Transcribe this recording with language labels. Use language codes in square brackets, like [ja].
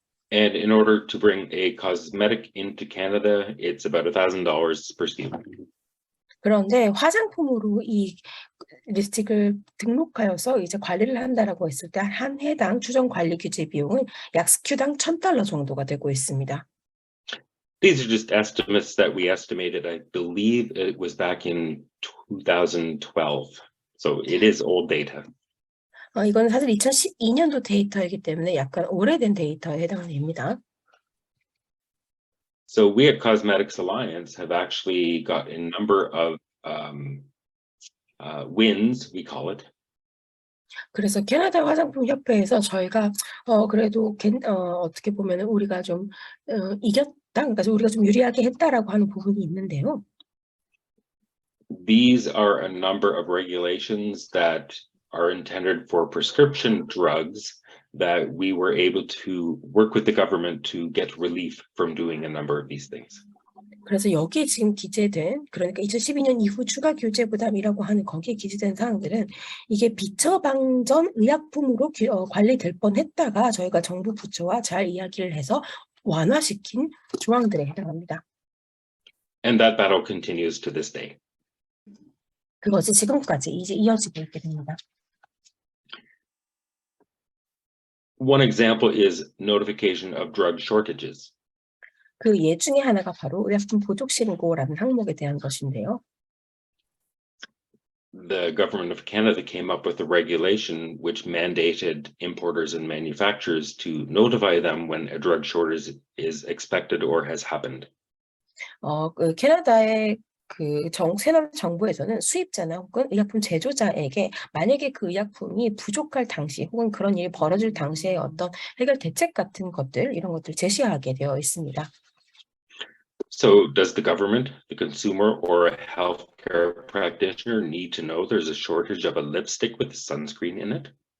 [en] And in order to bring a cosmetic into Canada, it's about $1,000 per SKU. [ko] 그런데 화장품으로 이 립스틱을 등록하여서 이제 관리를 한다라고 했을 때 한 해당 추정 관리 규제 비용은 약 SKU당 $1,000 정도가 되고 있습니다. [en] These are just estimates that we estimated. I believe it was back in 2012. So it is old data. [ko] 이건 사실 2012년도 데이터이기 때문에 약간 오래된 데이터에 해당됩니다. [en] So we at Cosmetics Alliance have actually got a number of wins, we call it. [ko] 그래서 캐나다 화장품 협회에서 저희가 그래도 어떻게 보면은 우리가 좀 이겼다, 그러니까 우리가 좀 유리하게 했다라고 하는 부분이 있는데요. [en] These are a number of regulations that are intended for prescription drugs that we were able to work with the government to get relief from doing a number of these things. [ko] 그래서 여기에 지금 기재된 그러니까 2012년 이후 추가 규제 부담이라고 하는 거기에 기재된 사항들은 이게 비처방전 의약품으로 관리될 뻔했다가 저희가 정부 부처와 잘 이야기를 해서 완화시킨 조항들에 해당합니다. [en] And that battle continues to this day. [ko] 그것이 지금까지 이제 이어지고 있게 됩니다. [en] One example is notification of drug shortages. [ko] 그 예 중에 하나가 바로 의약품 부족 신고라는 항목에 대한 것인데요. [en] The government of Canada came up with a regulation which mandated importers and manufacturers to notify them when a drug shortage is expected or has happened. [ko] 그 캐나다의 캐나다 정부에서는 수입자나 혹은 의약품 제조자에게 만약에 그 의약품이 부족할 당시 혹은 그런 일이 벌어질 당시에 어떤 해결 대책 같은 것들 이런 것들을 제시하게 되어 있습니다. [en] So does the government, the consumer, or a healthcare practitioner need to know there's a shortage of a lipstick with sunscreen in it?